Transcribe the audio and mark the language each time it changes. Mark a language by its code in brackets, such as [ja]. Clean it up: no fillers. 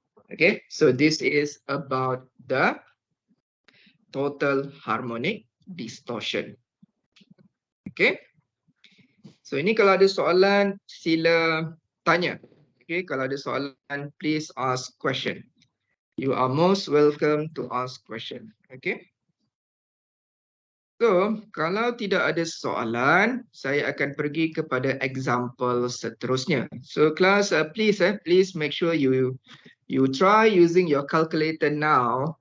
[en] Okay, so this is about the total harmonic distortion. Okay. [ms] So ini kalau ada soalan sila tanya. [en] Okay, [ms] kalau ada soalan [en] please ask question. You are most welcome to ask question. [ms] Okay. So kalau tidak ada soalan, saya akan pergi kepada example seterusnya. [en] So class, please make sure you try using your calculator now.